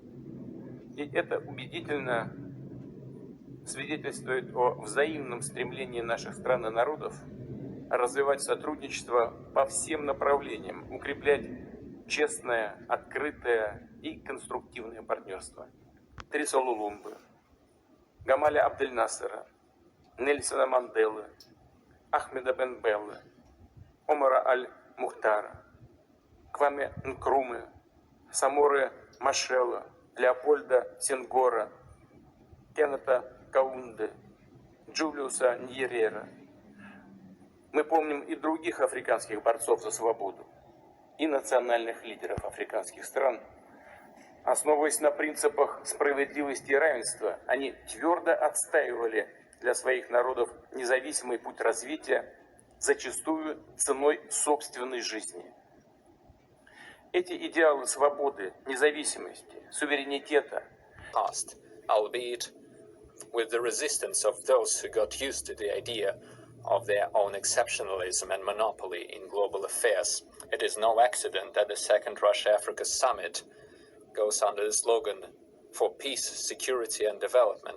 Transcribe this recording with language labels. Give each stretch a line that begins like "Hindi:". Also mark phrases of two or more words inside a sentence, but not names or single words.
Russian: И это убедительно свидетельствует о взаимном стремлении наших стран и народов развивать сотрудничество по всем направлениям, укреплять честное, открытое и конструктивное партнерство. Триса Лулумбы, Гамаля Абдель-Насера, Нельсона Манделы, Ахмеда бен Беллы, Омара Аль-Мухтара, Кваме Нкрумы, Саморы Машела, Леопольда Сенгора, Кеннета Каунды, Джулиуса Ньерера. Мы помним и других африканских борцов за свободу, и национальных лидеров африканских стран. Основываясь на принципах справедливости и равенства, они твердо отстаивали для своих народов независимый путь развития, зачастую ценой собственной жизни. Эти идеалы свободы, независимости, суверенитета
English: Past, albeit with the resistance of those who got used to the idea of their own exceptionalism and monopoly in global affairs, it is no accident that the second Russia-Africa summit goes under the slogan for peace, security and development.